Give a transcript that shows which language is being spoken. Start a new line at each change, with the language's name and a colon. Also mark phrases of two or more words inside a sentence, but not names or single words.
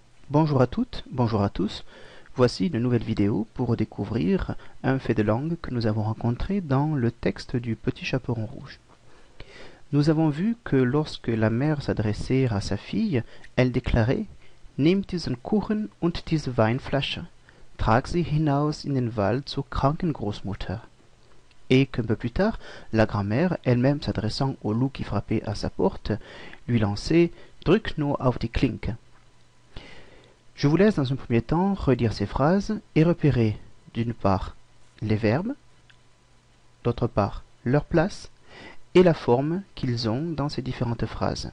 French: Bonjour à toutes, bonjour à tous. Voici une nouvelle vidéo pour découvrir un fait de langue que nous avons rencontré dans le texte du Petit Chaperon Rouge. Nous avons vu que lorsque la mère s'adressait à sa fille, elle déclarait «
German: Nimm diesen Kuchen und diese Weinflasche, trag sie hinaus in den Wald zur Krankengroßmutter
French: » et qu'un peu plus tard, la grand-mère, elle-même s'adressant au loup qui frappait à sa porte, lui lançait «
German: Drück nur auf die Klinke ».
French: Je vous laisse dans un premier temps relire ces phrases et repérer d'une part les verbes, d'autre part leur place et la forme qu'ils ont dans ces différentes phrases.